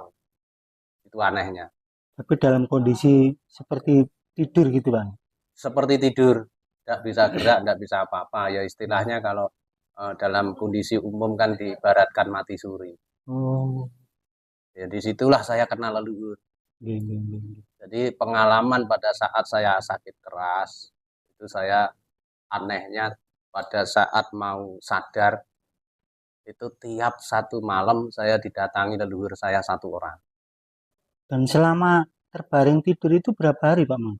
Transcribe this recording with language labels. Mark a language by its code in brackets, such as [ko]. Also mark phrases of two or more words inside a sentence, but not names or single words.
[id] Itu anehnya. Tapi dalam kondisi seperti tidur gitu Bang? Seperti tidur, tidak bisa gerak, tidak bisa apa-apa. Ya istilahnya kalau dalam kondisi umum kan diibaratkan mati suri. Oh, Ya, disitulah saya kenal leluhur. [ban] nggih, nggih, nggih. [id] Jadi pengalaman pada saat saya sakit keras, itu saya anehnya pada saat mau sadar, itu tiap satu malam saya didatangi leluhur saya satu orang. Dan selama terbaring tidur itu berapa hari Pak Mangku?